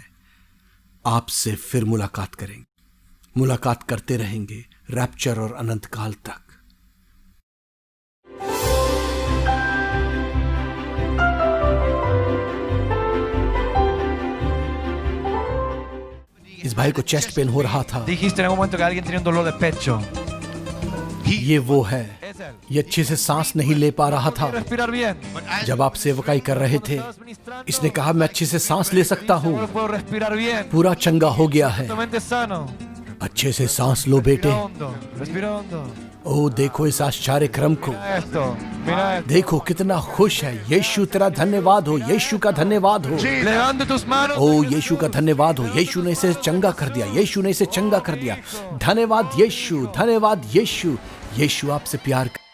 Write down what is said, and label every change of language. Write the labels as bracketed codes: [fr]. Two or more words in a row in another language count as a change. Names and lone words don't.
[hi] आपसे फिर मुलाकात करेंगे, मुलाकात करते रहेंगे रैप्चर और अनंत काल तक। इस भाई को [en] chest pain [hi] हो रहा था। [es] Dijiste en algún momento que alguien tenía un dolor de pecho. [hi] ये वो है, ये अच्छे से सांस नहीं ले पा रहा था। [es] Respirar bien. [hi] जब आप सेवकाई कर रहे थे, इसने कहा मैं अच्छे से सांस ले सकता हूँ, [es] Ahora puedo respirar bien. [hi] पूरा चंगा हो गया है। [es] Totalmente sano. [hi] अच्छे से सांस लो बेटे। [es] Respira hondo. Respira hondo. [hi] ओ देखो इस आश्चर्य क्रम को, [es] Mira esto. Mira esto. [hi] देखो कितना खुश है। यीशु तेरा धन्यवाद हो, यीशु का धन्यवाद हो। [es] Levante tus manos. [hi] ओ यीशु का धन्यवाद हो, यीशु ने इसे चंगा कर दिया, यीशु ने इसे चंगा कर दिया। धन्यवाद यीशु, धन्यवाद यीशु। यीशु आपसे प्यार